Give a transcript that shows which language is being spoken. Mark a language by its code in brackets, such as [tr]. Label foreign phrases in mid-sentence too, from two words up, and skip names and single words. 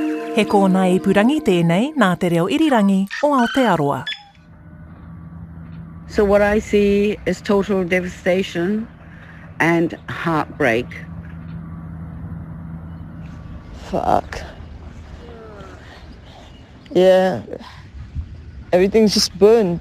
[mi] He kōna e purangi tēnei nā te reo irirangi o Aotearoa. [en] So what I see is total devastation and heartbreak. Fuck. Yeah. Everything's just burnt.